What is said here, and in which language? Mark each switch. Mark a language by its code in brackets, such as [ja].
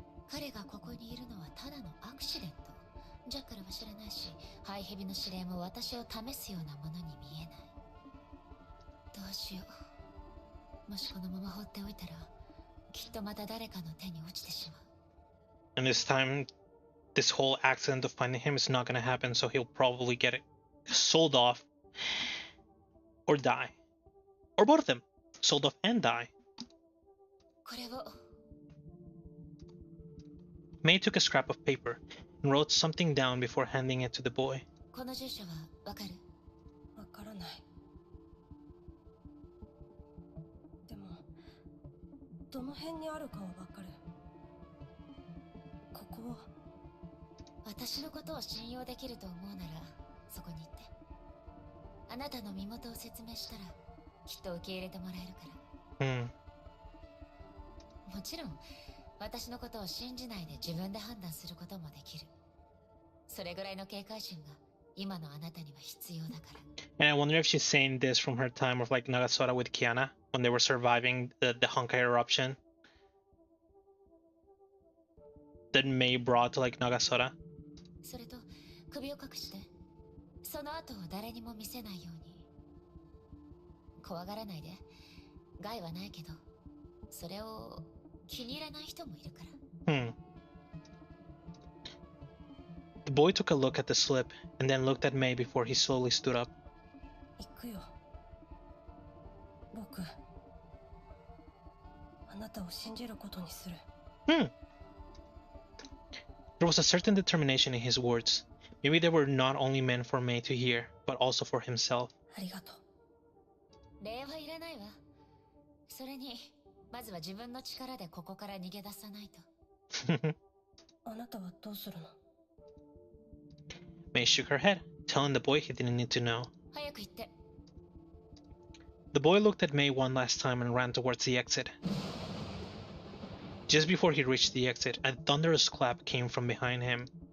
[ja] 彼がここにいるのはただのアクシデント。ジャッカルは知らないし、ハイヘビの指令も私を試すようなものに見えない。どうしよう。もしこのまま放っておいたらきっとまた誰かの手に落ちてしまう。 [en] And this time, this whole accident of finding him is not going to happen, so he'll probably get it sold off or die. Or both of them. Sold off and die. [ja] これを。 [en] May took a scrap of paper and wrote something down before handing it to the boy. [ja] この住所はわかる？わからない。でも、どの辺にあるかはわかる。ここは。私のことを信用できると思うならそこに行って。あなたの身元を説明したらきっと受け入れてもらえるから。もちろん私のことを信じないで自分で判断することもできる。それぐらいの警戒心が今のあなたには必要だから。 [en] And I wonder if she's saying this from her time of like Nagasora with Kiana when they were surviving the Honkai eruption that May brought to like Nagasora. [ja] それと首を隠して、その後を誰にも見せないように。怖がらないで。害はないけど、それを気に入らない人もいるから。 [en] The boy took a look at the slip and then looked at May before he slowly stood up. [ja] 行くよ。僕、あなたを信じることにする。 [en] There was a certain determination in his words. Maybe they were not only meant for May to hear, but also for himself. [ja] ありがとう。礼はいらないわ。それに、まずは自分の力でここから逃げ出さないと。あなたはどうするの？ [en] May shook her head, telling the boy he didn't need to know. [ja] 早く行って。 [en] The boy looked at May one last time and ran towards the exit. Just before he reached the exit, a thunderous clap came from behind him.